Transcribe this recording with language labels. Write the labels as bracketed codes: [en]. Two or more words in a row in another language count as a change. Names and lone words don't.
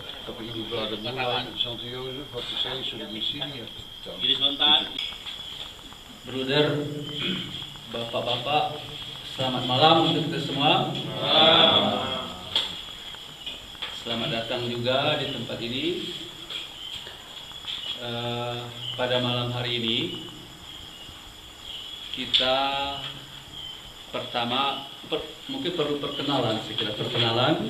[id] Tapi ini berada mulai Santo Jozef, [nl] wat is hij, zullen we zien. [id] Jadi sebentar. Bruder, bapak-bapak, selamat malam untuk kita semua. Selamat datang juga di tempat ini. Pada malam hari ini kita pertama mungkin perlu perkenalan, sekira perkenalan.